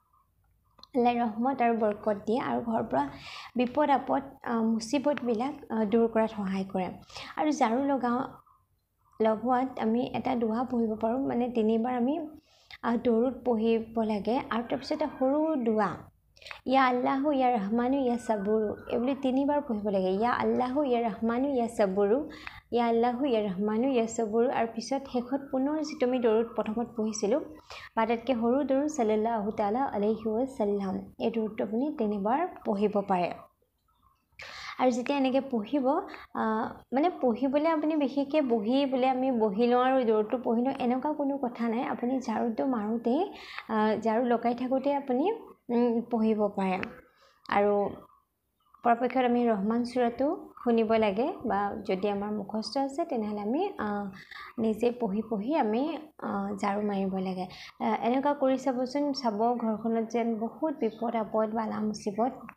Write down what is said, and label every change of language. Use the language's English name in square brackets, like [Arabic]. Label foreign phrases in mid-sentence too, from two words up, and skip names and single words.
[Assamese] ৰহমত আৰু বৰকত দিয়ে আৰু ঘৰৰ পৰা বিপদ আপদ মুচিবতবিলাক দূৰ কৰাত সহায় কৰে আৰু ঝাৰু লগোৱাত আমি এটা দোৱা পঢ়িব পাৰোঁ মানে 3বাৰ আমি দৰুদ পঢ়িব লাগে আৰু তাৰপিছত এটা সৰু দোৱা [Arabic] يا الله يا رحمن يا صبور [Assamese] এইবুলি 3বাৰ পঢ়িব লাগে [Arabic] يا الله يا رحمن يا صبور يا الله يا رحمن يا صبور [Assamese] আৰু পিছত শেষত পুনৰ যিটো আমি দৰুদ প্ৰথমত পঢ়িছিলোঁ বা তাতকৈ সৰু দৰুদ [Arabic] صلى الله تعالى عليه وسلم [Assamese] এই দৰুদটো আপুনি 3বাৰ পঢ়িব পাৰে আৰু যেতিয়া এনেকৈ পঢ়িব মানে পঢ়িবলৈ আপুনি বিশেষকৈ বহি বোলে আমি বহি লওঁ আৰু দৰুদটো পঢ়ি লওঁ এনেকুৱা কোনো কথা নাই আপুনি ঝাৰুটো মাৰোঁতেই ঝাৰু লগাই থাকোঁতে আপুনি পঢ়িব পাৰে আৰু পৰাপক্ষত আমি ৰহমান চূৰাটো শুনিব লাগে বা যদি আমাৰ মুখস্থ আছে তেনেহ'লে আমি নিজে পঢ়ি আমি ঝাৰু মাৰিব লাগে এনেকুৱা কৰি চাবচোন চাব ঘৰখনত যেন বহুত বিপদ আপদ বালা মুচিবত